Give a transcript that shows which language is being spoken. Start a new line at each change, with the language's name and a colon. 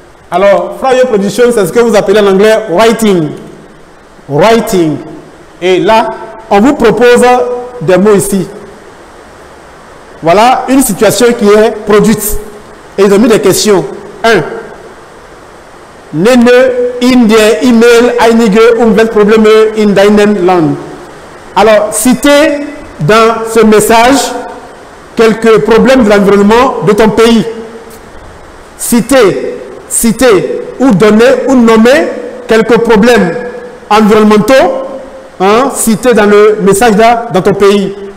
French: Alors, Freie Production, c'est ce que vous appelez en anglais writing. Writing. Et là, on vous propose des mots ici. Voilà une situation qui est produite. Et ils ont mis des questions. 1.
German: Nenne in der E-Mail einige Umweltprobleme in deinem Land.
French: Alors, citez dans ce message quelques problèmes de l'environnement de ton pays. Citez ou donner ou nommer quelques problèmes environnementaux cités dans le message là, dans ton pays.